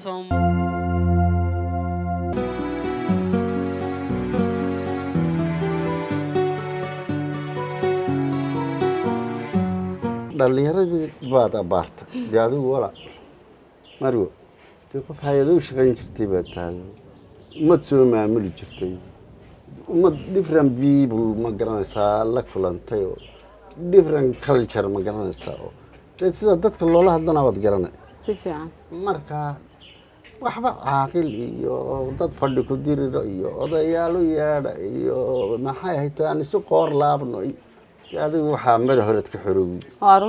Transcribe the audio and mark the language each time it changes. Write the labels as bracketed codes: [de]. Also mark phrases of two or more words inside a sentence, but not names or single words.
[so] dhalinyarada baad abaarta adigu wala marwo qof hay'ado u shaqayn jirtay baad tahay umad soo maamuli jirtay umad [en] different people [so] ma garanaysaa la kulantay oo [en] different culture [so] ma garanaysaa sida dadka loola hadlana waad garanay si fiican marka waxba caaqil iyo dad fadhi ku diriro iyo odayaal u yeedha iyo maxay ahayd aan isu qoor laabno adigu waxa mar hore ka xoroway harun